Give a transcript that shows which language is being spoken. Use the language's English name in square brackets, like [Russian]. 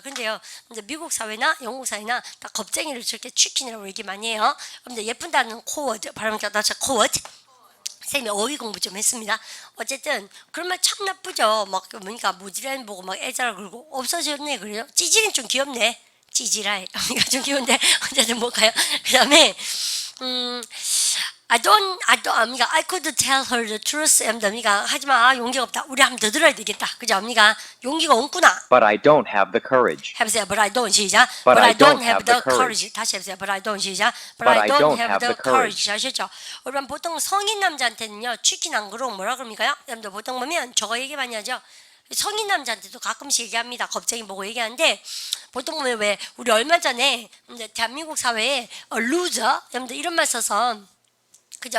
[Korean] 근데요, 근데 미국 사회나 영국 사회나 다 겁쟁이를 저렇게 치킨이라고 얘기 많이 해요. 근데 예쁜 단어는 코어드 발음 갖다 코어드. 쌤이 어휘 공부 좀 했습니다. 어쨌든 그런 말 참 나쁘죠. 막 그러니까 모지라인 보고 막 애자라 그러고 없어졌네 그래요. 찌질은 좀 귀엽네. 찌질하이. 그러니까 좀 귀여운데 어쨌든 뭘까요? 그다음에 [English] I could tell her the truth. [Korean] 그러니까 하지만 용기가 없다. 우리 한번 더 들어야 되겠다. 그죠? 언니가 용기가 없구나. [English] But I don't have the courage. [Korean] 해보세요. [English] But I don't [Korean] 시작. [English] But I don't have the courage. [Korean] 다시 해보세요. [English] But I don't [Korean] 시작. [English] But I don't have the courage. [Korean] 아셨죠? 여러분 보통 성인 남자한테는요 치킨 안 그러고 뭐라 그럽니까요? 여러분들 보통 보면 저거 얘기 많이 하죠. 성인 남자한테도 가끔씩 얘기합니다. 겁쟁이 보고 얘기하는데 보통 보면 왜 우리 얼마 전에 대한민국 사회에 loser 여러분들 이런 말 써서 그죠?